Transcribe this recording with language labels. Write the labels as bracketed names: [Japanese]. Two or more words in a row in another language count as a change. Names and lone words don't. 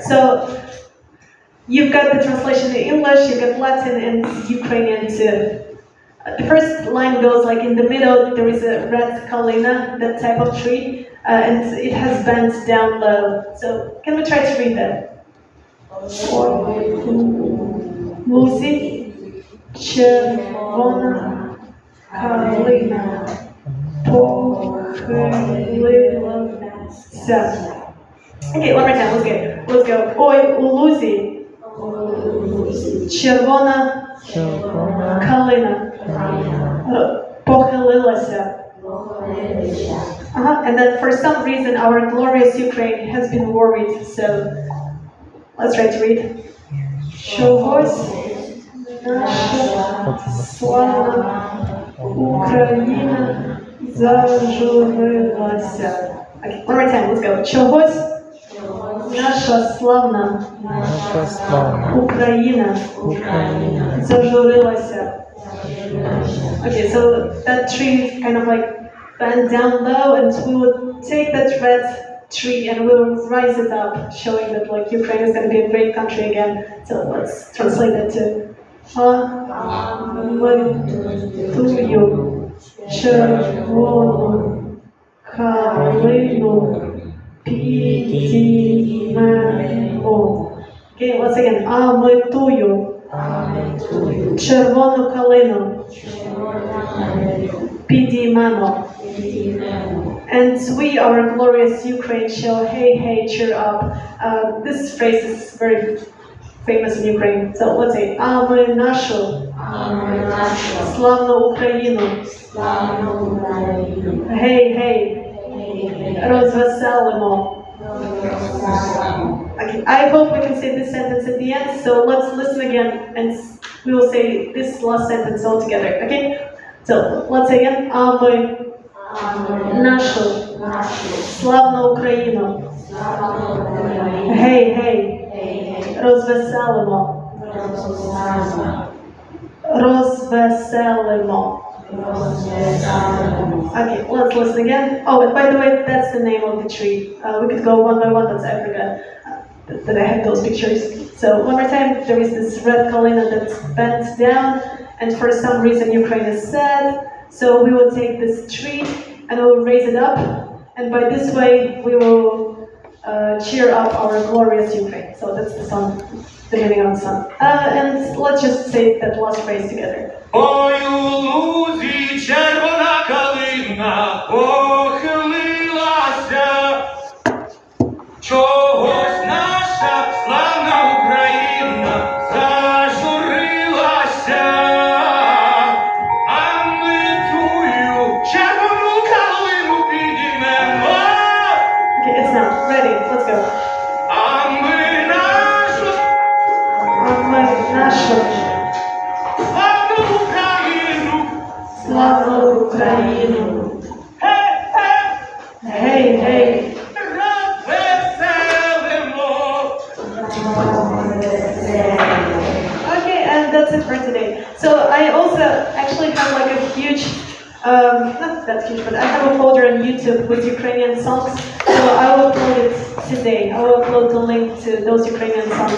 [English] So you've got the translation in English, you've got Latin and Ukrainian too. The first line goes like in the middle, there is a red kalina, that type of tree, and it has bent down low. So can we try to read that? [Ukrainian] Лузі, червона калина похилилася. [English] Okay, one more time, let's go. [Ukrainian] Ой, у лузі, червона калина похилилася. [English] And then for some reason our glorious Ukraine has been worried, so let's try to read. [Ukrainian] Чогось наша славна Україна зажурилася. [English] Okay, one more time, let's go. [Ukrainian] Чогось наша славна Україна зажурилася. [English] Okay, so that tree kind of like bent down low, and we would take that red tree and we'll rise it up, showing that like Ukraine is going to be a great country again. So let's translate that to [Ukrainian] тую червону калину підіймемо. [English] Okay, once again. [Ukrainian] А ми тую червону калину підіймемо. [English] And we, our glorious Ukraine, shall hey hey cheer up. This phrase is very famous in Ukraine. So let's say, [Ukrainian] а ми нашу славну Україну гей гей розвеселимо. [English] Okay, I hope we can say this sentence at the end. So let's listen again, and we will say this last sentence all together. Okay? So let's say again, [Ukrainian] а ми нашу славну Україну гей гей розвеселимо. Розвеселимо. [English] Okay, let's listen again. Oh, and by the way, that's the name of the tree. We could go one by one, but I forgot that I had those pictures. So one more time, there is this red kalina that's bent down, and for some reason Ukraine is sad. So we will take this tree and we will raise it up, and by this way we will cheer up our glorious Ukraine. So that's the song, the meaning of the song. And let's just say that last phrase together. [Ukrainian] Ой, у лузі червона калина похилилася, чогось наша славна Україна зажурилася, а ми тую червону калину підіймемо. [English] Okay, it's now. Ready, let's go. [Ukrainian] А ми нашу славну Україну гей гей розвеселимо. [English] Okay, and that's it for today. So I also actually have like a huge, not that huge, but I have a folder on YouTube with Ukrainian songs. So I will upload it today. I will upload the link to those Ukrainian songs.